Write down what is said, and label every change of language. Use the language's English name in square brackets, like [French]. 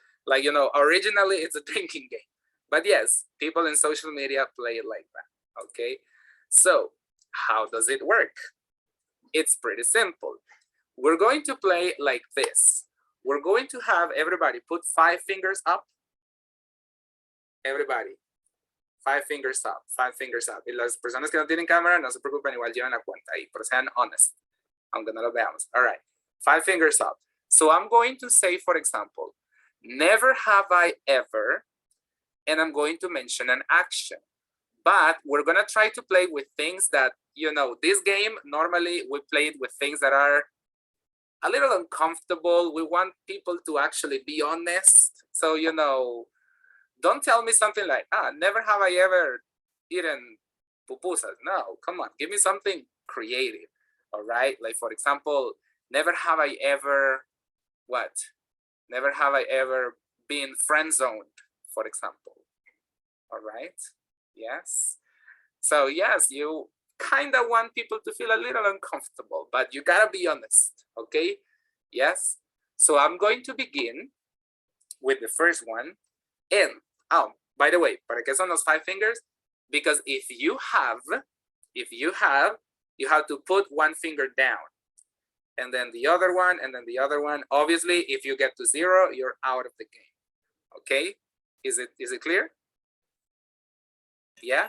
[English] Like, you know, originally it's a drinking game. But yes, people in social media play it like that, okay? So, how does it work? It's pretty simple. We're going to play like this. We're going to have everybody put 5 fingers up. Everybody. 5 fingers up, 5 fingers up. [Spanish] Y las personas que no tienen cámara, no se preocupen, igual llevan la cuenta ahí, pero sean [English] honest, [Spanish] aunque no lo veamos. [English] All right, 5 fingers up. So I'm going to say, for example, never have I ever, and I'm going to mention an action. But we're gonna try to play with things that, you know, this game, normally we play it with things that are a little uncomfortable. We want people to actually be honest. So, you know, don't tell me something like, never have I ever eaten pupusas. No, come on, give me something creative, all right? Like, for example, never have I ever, what? Never have I ever been friend-zoned, for example, all right? Yes. So yes, you kind of want people to feel a little uncomfortable, but you gotta be honest, okay? Yes. So I'm going to begin with the first one. And, by the way, [Spanish] ¿para qué son los [English] 5 fingers? Because if you have, you have to put 1 finger down, and then the other one, and then the other one. Obviously, if you get to 0, you're out of the game. Okay? Is it clear? Yeah?